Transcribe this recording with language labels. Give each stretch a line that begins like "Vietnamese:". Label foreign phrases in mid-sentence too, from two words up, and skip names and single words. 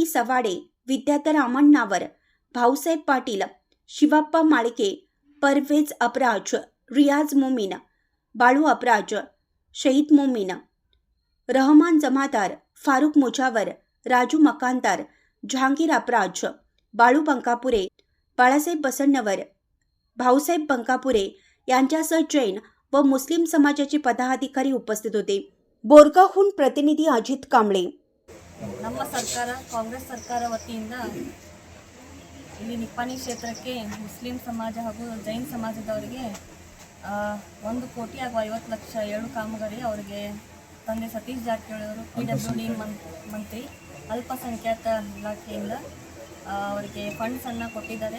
Marathi: सवाडे, विद्याधर आमण्णावर, भाऊसाहेब पाटील, शिवाप्पा माळके, परवेज अपराज, रियाज मोमीन, बाळू अपराज, शहीद मोमीन, रहमान जमादार, फारुख मुजावर, राजू मकानदार, जहांगीर अपराज, बाळू बंकापुरे, बाळासाहेब बसण्णवर, भाऊसाहेब बंकापुरे यांच्यासह जैन व मुस्लिम समाजाचे पदाधिकारी उपस्थित होते। बोरगावहून प्रतिनिधी अजित कांबळे।
Kannada: ನಮ್ಮ ಸರ್ಕಾರ ಕಾಂಗ್ರೆಸ್ ಸರ್ಕಾರ ವತಿಯಿಂದ ಇಲ್ಲಿ ನಿಪ್ಪಾಣಿ ಕ್ಷೇತ್ರಕ್ಕೆ ಮುಸ್ಲಿಂ ಸಮಾಜ ಹಾಗೂ ಜೈನ್ ಸಮಾಜದವರಿಗೆ 1 ಕೋಟಿ ಹಾಗೂ 50 ಲಕ್ಷ 7 ಕಾಮಗಾರಿ ಅವರಿಗೆ ತಂದೆ ಸತೀಶ್ ಜಾರಕಿಹೊಳಿ ಅವರು PWD ಮಂತ್ರಿ ಅಲ್ಪಸಂಖ್ಯಾತ ಇಲಾಖೆಯಿಂದ ಅವರಿಗೆ ಫಂಡ್ಸನ್ನು ಕೊಟ್ಟಿದ್ದಾರೆ।